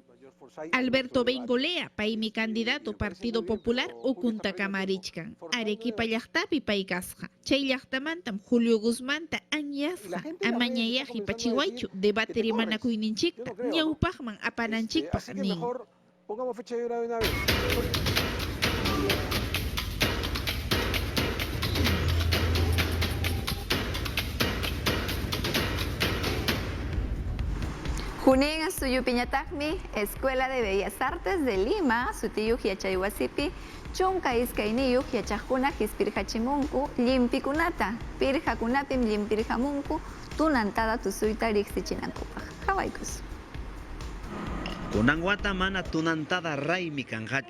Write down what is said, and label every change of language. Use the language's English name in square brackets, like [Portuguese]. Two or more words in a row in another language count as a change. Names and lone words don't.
[Quechua] Alberto Bengolea paymi candidato Partido Popular Ukuntakama richkan. Arequipa llaqtapi pay kasqa. Chay llaqtamantam Julio Guzmanta anyasqa. Amañayaji pachiwaychu debate rimanakuyninchikta ñawpaqman apananchikpaq nin. [Spanish] Pongamos fecha de una vez. [Quechua] Junin suyupiñataqmi Escuela de Bellas Artes de Lima, sutiyuq yachayuwasipi, chunka iskayniyuq yachaqkuna hispirqachimunku llimpikunata, pirqakunapim llimpirqamunku tunantada tusuyta riqsichinankupaq. Qhawaykus. Kunan wata mana tunantada raymi kanqachu.